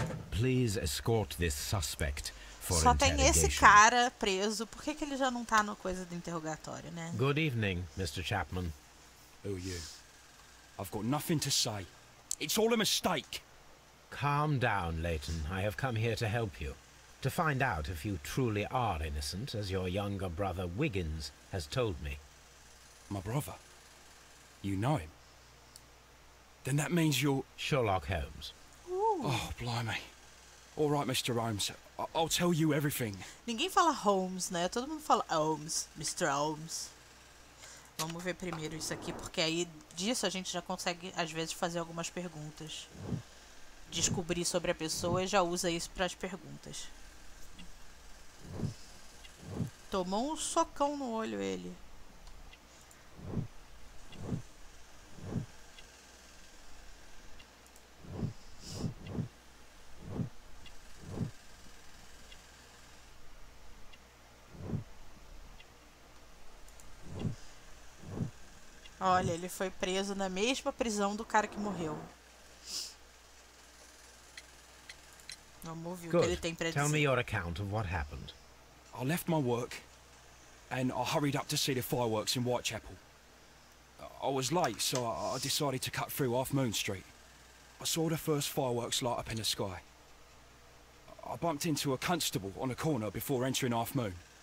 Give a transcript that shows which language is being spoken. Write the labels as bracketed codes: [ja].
[en] Please escort this suspect for [pt] Só tem esse [en] interrogation. [pt] cara preso. Por que ele já não tá na coisa do interrogatório, né? [en] Good evening, Mr. Chapman. Who are you? I've got nothing to say. It's all a mistake. Calm down, Leighton. I have come here to help you. To find out if you truly are innocent, as your younger brother Wiggins has told me. My brother? You know him? Then that means you're... Sherlock Holmes. Oh, blimey. All right, Mr. Holmes. I'll tell you everything. [pt] Ninguém fala Holmes, né? Todo mundo fala Holmes, Mr. Holmes. Vamos ver primeiro isso aqui, porque aí disso a gente já consegue, às vezes, fazer algumas perguntas. Descobrir sobre a pessoa e já usa isso para as perguntas. Tomou um socão no olho ele. Olha, ele foi preso na mesma prisão do cara que morreu. Vamos ouvir o que ele tem pra [en] Tell me [pt] dizer. [en] your account of what happened. I left my work and I hurried up to see the fireworks in Whitechapel. I was late, so I decided to cut through Half Moon Street. I saw the first fireworks light up in the sky. I bumped into a constable on a corner before entering Half Moon.